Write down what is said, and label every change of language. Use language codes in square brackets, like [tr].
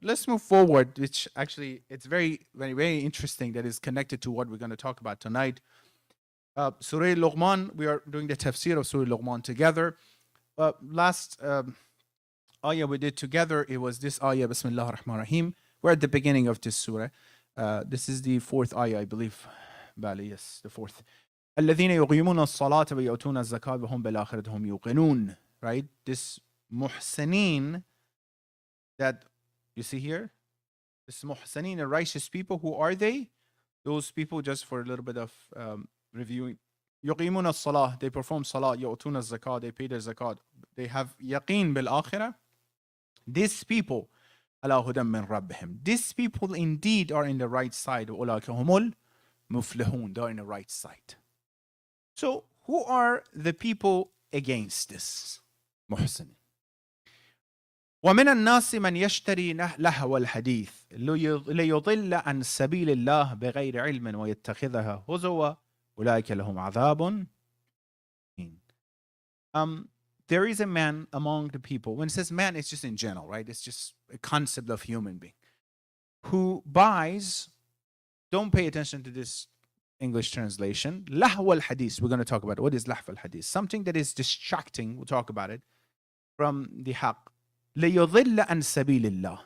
[en] Let's move forward, which actually, it's very, very, very interesting that is connected to what we're going to talk about tonight. Surah Luqman, we are doing the tafsir of Surah Luqman together. Last ayah we did together, it was this ayah, Bismillah ar-Rahman ar-Rahim. We're at the beginning of this surah. This is the fourth ayah, I believe. Bali, yes, the fourth. [ar] الذين يقيمون الصلاة ويؤتون الزكاة وهم بالآخرة هم يوقنون. [en] Right? This muhsaneen that you see here, this muhsaneen, the righteous people, who are they? Those people, just for a little bit of reviewing. [ar] يقيمون الصلاة, [en] they perform salah. [ar] يؤتون الزكاة, [en] they pay their zakat. They have yaqeen bil akhirah, These people, [ar] ala hudan min rabbihim. [en] These people indeed are in the right side. [ar] أولئك هم المفلحون. [en] They're in the right side. So who are the people against this? [ar] محسن. ومن الناس من يشتري لهو الحديث ليضل عن سبيل الله بغير علم ويتخذها هزوا أولئك لهم عذاب. [en] There is a man among the people. When it says man, it's just in general, right? It's just a concept of human being who buys. Don't pay attention to this English translation. Lahwa al-hadith. We're going to talk about it. What is lahwa al-hadith? Something that is distracting. We'll talk about it. From the haqq. [ar] لِيُضِلَّ عَنْ سَبِيلِ اللَّهِ.